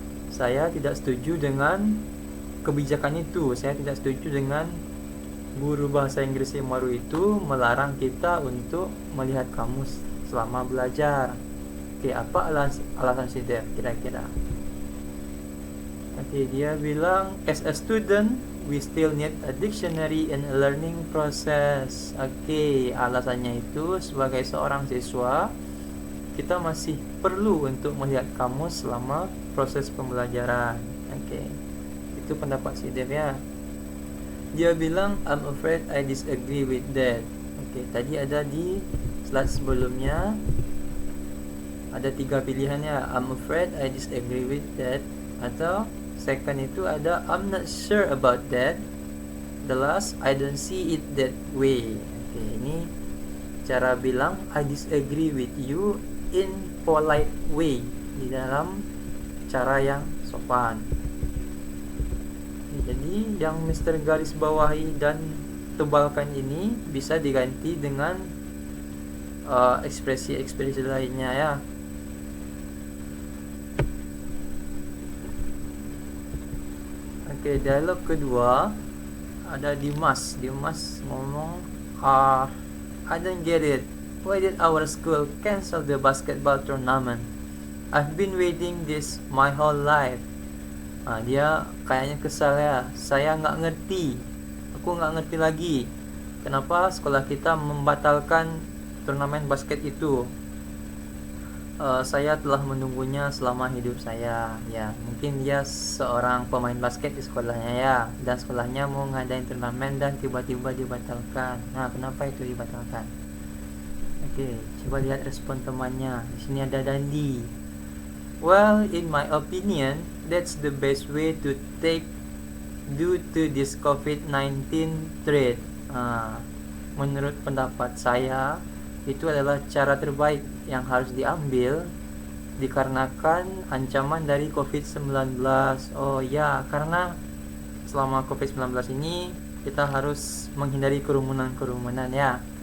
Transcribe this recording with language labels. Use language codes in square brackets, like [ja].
[id] Saya tidak setuju dengan kebijakan itu. Saya tidak setuju dengan guru bahasa Inggris yang baru itu melarang kita untuk melihat kamus selama belajar. Oke, apa alasan si Dev kira-kira? Oke, dia bilang, [en] as a student, we still need a dictionary in a learning process. [id] Oke, alasannya itu sebagai seorang siswa, kita masih perlu untuk melihat kamus selama proses pembelajaran. Oke, itu pendapat si Dev ya. Dia bilang, [en] I'm afraid I disagree with that. [id] Oke, tadi ada di slide sebelumnya ada 3 pilihannya. [en] I'm afraid I disagree with that, atau second [id] itu ada [en] I'm not sure about that. The last, I don't see it that way. [id] Oke, ini cara bilang [en] I disagree with you in polite way, [id] di dalam cara yang sopan. Jadi yang Mr. garis bawahi dan tebalkan ini bisa diganti dengan ekspresi-ekspresi lainnya ya. Oke, dialog kedua ada Dimas. [en] Dimas ngomong, I don't get it. Why did our school cancel the basketball tournament? I've been waiting this my whole life. [id] Dia kayaknya kesal ya. Saya nggak ngerti. Aku nggak ngerti lagi kenapa sekolah kita membatalkan turnamen basket itu. Saya telah menunggunya selama hidup saya. Ya, mungkin dia seorang pemain basket di sekolahnya ya, dan sekolahnya mau ngadain turnamen dan tiba-tiba dibatalkan. Nah, kenapa itu dibatalkan? Oke, coba lihat respon temannya. Di sini ada Dandi. [en] Well, in my opinion, that's the best way to take due to this COVID-19 threat. [id] Menurut pendapat saya, itu adalah cara terbaik yang harus diambil dikarenakan ancaman dari COVID-19. Oh ya, karena selama COVID-19 ini kita harus menghindari kerumunan-kerumunan ya.